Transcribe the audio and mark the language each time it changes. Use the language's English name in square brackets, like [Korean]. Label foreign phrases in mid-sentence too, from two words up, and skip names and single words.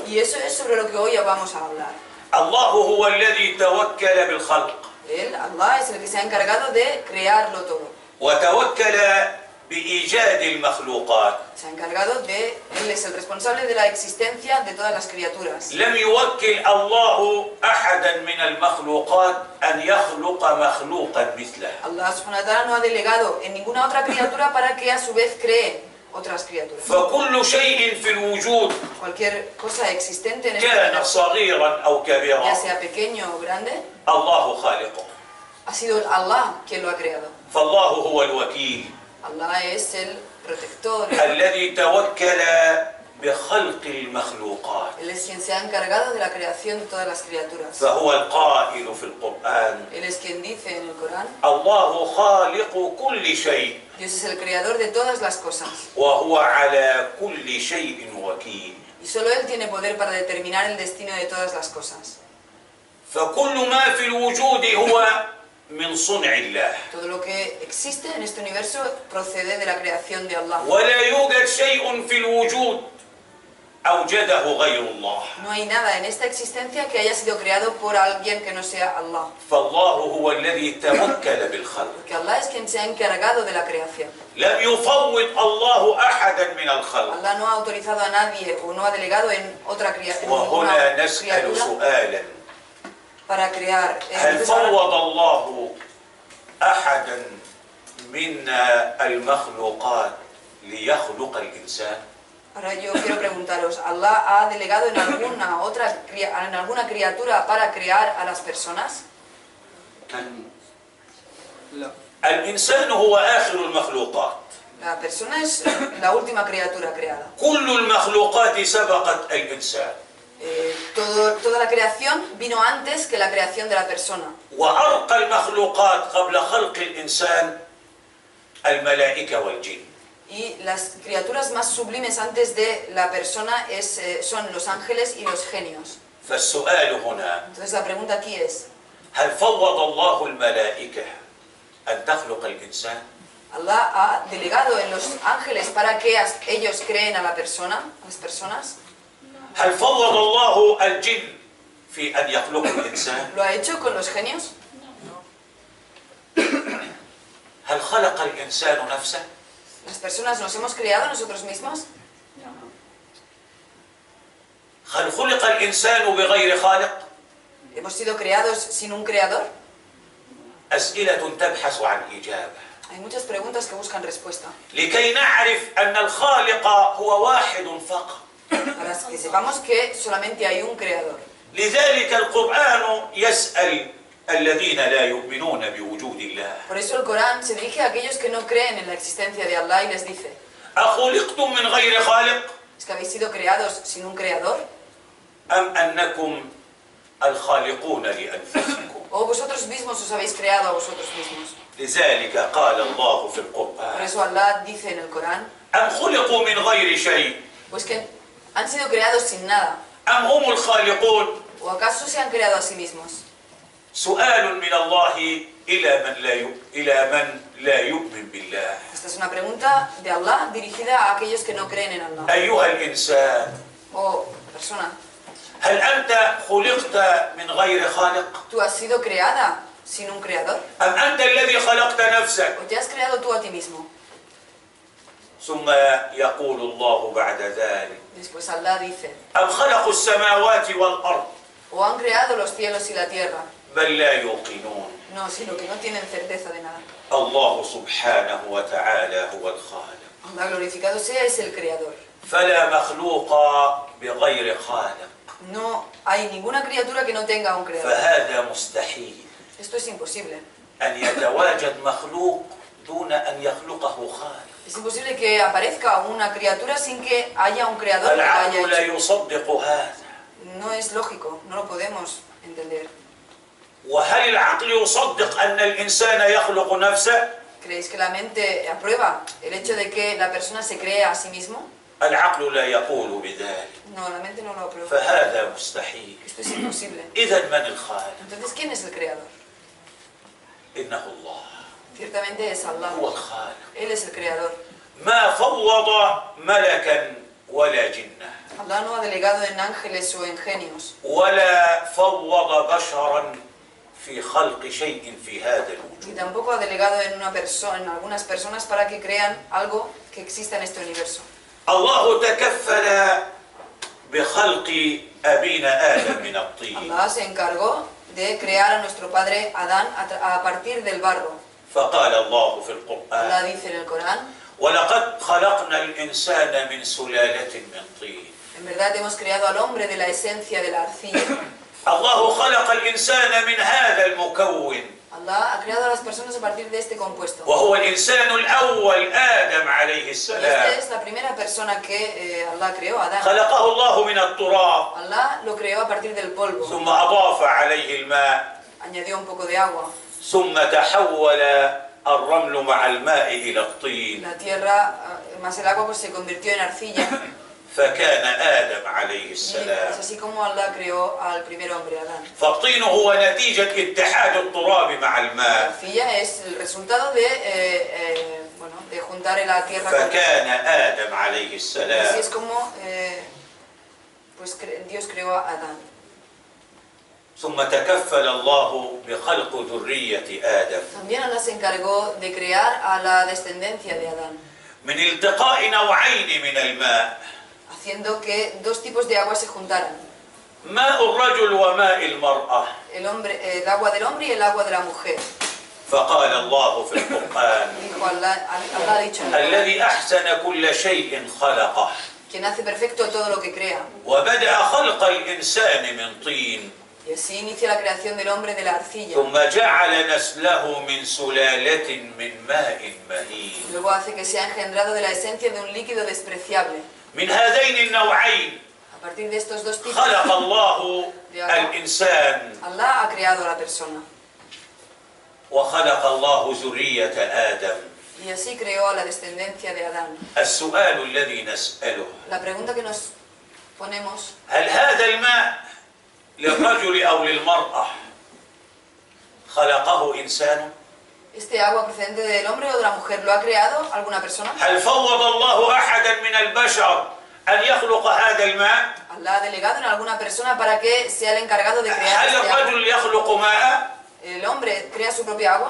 [Spanish] Y eso es sobre lo que hoy vamos a hablar. [Arabic] الله هو الذي توكل بالخلق. [Spanish] Él, Allah, es el que se ha encargado de crearlo todo. [Arabic] وتوكل بإيجاد المخلوقات. [Spanish] Se ha encargado él es el responsable de la existencia de todas las criaturas. [Arabic] لم يوكل الله أحدا من المخلوقات أن يخلق مخلوقا مثله. الله سبحانه وتعالى [Spanish] no ha delegado en ninguna otra criatura para que a su vez cree otras criaturas. [Arabic] فكل شيء في الوجود [Spanish] Cualquier cosa existente en este [Arabic] كان [Spanish] mundo, [Arabic] صغيرا أو [Spanish] ya [Arabic] كبيرا [Spanish] sea pequeño o grande, [Arabic] الله خالقه. [Spanish] ha sido Allah quien lo ha creado. [Arabic] فالله هو الوكيل [Spanish] Allah es el protector, [Arabic] الذي توكل بخلق المخلوقات. [Spanish] Él es quien se ha encargado de la creación de todas las criaturas. [Arabic] فهو القائل في القرآن: [Spanish] Él es quien dice en el Corán: [Arabic] الله خالق كل شيء [Spanish] Dios es el creador de todas las cosas. [Arabic] وهو على كل شيء وكيل. [Spanish] Y solo Él tiene poder para determinar el destino de todas las cosas. [Arabic] فكل ما في الوجود هو من صنع الله. [Spanish] Todo lo que existe en este universo procede de la creación de Allah. [Arabic] ولا يوجد شيء في الوجود أوجده غير الله. [Spanish] No hay nada en esta existencia que haya sido creado por alguien que no sea Allah. [Arabic] فالله هو الذي توكل بالخلق. [Spanish] Porque Allah es quien se ha encargado de la creación. [Arabic] لم يفوض الله أحدا من الخلق. [Spanish] Allah no ha autorizado a nadie o no ha delegado en otra [Arabic] وهنا نسأل [Spanish] criatura [Arabic] سؤالا: [Spanish] para crear. [Arabic] هل فوض الله أحدا من المخلوقات ليخلق الإنسان؟ [Spanish] Ahora yo quiero preguntaros, ¿Allah ha delegado en alguna criatura para crear a las personas? [Arabic] لا. الإنسان هو آخر المخلوقات. [Spanish] La persona es la última criatura creada. [Arabic] كل المخلوقات سبقت الإنسان. [Spanish] Toda la creación vino antes que la creación de la persona. [Arabic] وأرقى المخلوقات قبل خلق الإنسان الملائكة والجن. [Spanish] Y las criaturas más sublimes antes de la persona son los ángeles y los genios. [Arabic] فالسؤال هنا: [Spanish] Entonces la pregunta aquí es, [Arabic] هل فوض الله الملائكة أن تخلق الإنسان؟ [Spanish] ¿Allah ha delegado en los ángeles para que ellos creen a la persona, a las personas? [Arabic] هل فوض الله الجن في أن يخلق الإنسان؟ [Spanish] ¿Lo ha hecho con los genios? [Arabic] هل خلق الإنسان نفسه؟ [Spanish] ¿Las personas nos hemos creado nosotros mismos? [Arabic] هل خلق الإنسان بغير خالق؟ [Spanish] ¿Hemos sido creados sin un creador? [Arabic] أسئلة تبحث عن إجابة. [Spanish] Hay muchas preguntas que buscan respuesta. [Arabic] لكي نعرف أن الخالق هو واحد فقط. [Spanish] Para que sepamos que solamente hay un creador. [Arabic] لذلك القرآن يسأل الذين لا يؤمنون بوجود الله: [Spanish] Por eso el Corán se dirige a aquellos que no creen en la existencia de Allah y les dice: [Arabic] أخلقتم من غير خالق [Spanish] ¿es que habéis sido creados sin un creador? [Arabic] أم أنكم الخالقون لأنفسكم؟ [Spanish] ¿O vosotros mismos os habéis creado a vosotros mismos? [Arabic] لذلك قال الله في [Spanish] Por [Arabic] القرآن: [Spanish] eso Allah dice en el Corán: [Arabic] أم خلقوا من غير شيء [Spanish] pues que han sido creados sin nada. [Arabic] أم هم الخالقون؟ [Spanish] ¿O acaso se han creado a sí mismos? [Arabic] سؤال من الله إلى من لا يؤمن بالله. [Spanish] Esta es una pregunta de Allah dirigida a aquellos que no creen en Allah. [Arabic] أيها الإنسان، [Spanish] O persona, [Arabic] هل أنت خلقت من غير خالق؟ [Spanish] ¿tú has sido creada sin un creador? [Arabic] أم أنت الذي خلقت نفسك؟ [Spanish] ¿O te has creado tú a ti mismo? [Arabic] ثم يقول الله بعد ذلك: [Spanish] Después Allah dice: [Arabic] أم خلقوا السماوات والأرض [Spanish] ¿o han creado los cielos y la tierra? [Arabic] بل لا يوقنون. [Spanish] No, sino que no tienen certeza de nada. [Arabic] الله سبحانه وتعالى هو الخالق. [Spanish] Allah glorificado sea es el creador. [Arabic] فلا مخلوق بغير خالق. [Spanish] No hay ninguna criatura que no tenga un creador. [Arabic] فهذا مستحيل [Spanish] Esto es imposible. [Arabic] أن يتواجد مخلوق دون أن يخلقه خالق. [Spanish] Es imposible que aparezca una criatura sin que haya un creador que la haya [Arabic] العقل لا [Spanish] hecho. [Arabic] يصدق هذا. [Spanish] No es lógico, no lo podemos entender. [Arabic] وهل العقل يصدق أن الإنسان يخلق نفسه؟ [Spanish] ¿Creéis que la mente aprueba el hecho de que la persona se crea a sí mismo? [Arabic] العقل لا يقول بذلك. [Spanish] No, la mente no lo aprueba. [Arabic] فهذا مستحيل. [Spanish] Esto es imposible. [Arabic] إذا من الخالق؟ [Spanish] Entonces, ¿quién es el creador? [Arabic] إنه الله [Spanish] Ciertamente es Allah. [Arabic] هو الخالق. [Spanish] Él es el creador. [Arabic] ما فوض ملكا ولا جنة [Spanish] Allah no ha delegado en ángeles o en genios. [Arabic] ولا فوض بشرا في خلق شيء في هذا الوجود. [Spanish] Y tampoco ha delegado en algunas personas para que crean algo que exista en este universo. [Arabic] الله تكفل بخلق أبينا آدم من الطين. [Spanish] Allah se encargó de crear a nuestro padre Adán a partir del barro. [Arabic] فقال الله في [Spanish] Allah [Arabic] القرآن: [Spanish] dice en el Corán: [Arabic] ولقد خلقنا الإنسان من سلالة من طين. [Spanish] en verdad hemos creado al hombre de la esencia de la arcilla. [Arabic] الله خلق الإنسان من هذا المكون [Spanish] Allah ha creado a las personas a partir de este compuesto. [Arabic] وهو الإنسان الأول آدم عليه [Spanish] Y [Arabic] السلام. [Spanish] esta es la primera persona que Allah creó, Adán. [Arabic] خلقه الله من التراب [Spanish] Allah lo creó a partir del polvo, [Arabic] ثم أضاف عليه الماء [Spanish] añadió un poco de agua. [Arabic] ثم تحول الرمل مع الماء إلى الطين [Spanish] La tierra, más el agua, pues se convirtió en arcilla. [Arabic] فكان آدم عليه [Spanish] Y es [Arabic] السلام. [Spanish] así como Allah creó al primer hombre, Adán. [Arabic] فالطين هو نتيجة اتحاد التراب مع [Spanish] La [Arabic] الماء [Spanish] arcilla es el resultado de juntar la tierra con [Arabic] فكان آدم عليه [Spanish] Así [Arabic] السلام. [Spanish] es como Dios creó a Adán. [Arabic] ثم تكفل الله بخلق ذرية آدم [Spanish] También Allah se encargó de crear a la descendencia de Adán, [Arabic] من التقاء نوعين من الماء [Spanish] haciendo que dos tipos de agua se juntaran. [Arabic] ماء الرجل وماء المرأة. [Spanish] El agua del hombre y el agua de la mujer. [Arabic] فقال الله في القرآن [Spanish] Dijo Allah ha dicho, [Arabic] الذي أحسن كل شيء خلقه [Spanish] quien hace perfecto todo lo que crea. [Arabic] وبدأ خلق الإنسان من طين [Spanish] Y así inicia la creación del hombre de la arcilla. [Arabic] ثم جعل نسله من سلالة من ماء مهين. [Spanish] Luego hace que sea engendrado de la esencia de un líquido despreciable. [Arabic] من هذين النوعين [Spanish] A partir de estos dos tipos, [Arabic] خلق الله الإنسان [Spanish] Allah ha creado a la persona. [Arabic] وخلق الله ذرية آدم. [Spanish] Y así creó a la descendencia de Adán. [Arabic] السؤال الذي نسأله [Spanish] La pregunta que nos ponemos, [Arabic] هل هذا الماء للرجل أو للمرأة خلقه إنسان؟ [Spanish] ¿este agua procedente del hombre o de la mujer lo ha creado alguna persona? [Arabic] هل فوض الله أحدا من البشر أن يخلق هذا الماء؟ [Spanish] ¿Allah ha delegado en alguna persona para que sea el encargado de crear [Arabic] هل [Spanish] este agua? [Arabic] الرجل يخلق ماء؟ [Spanish] ¿El hombre crea su propia agua?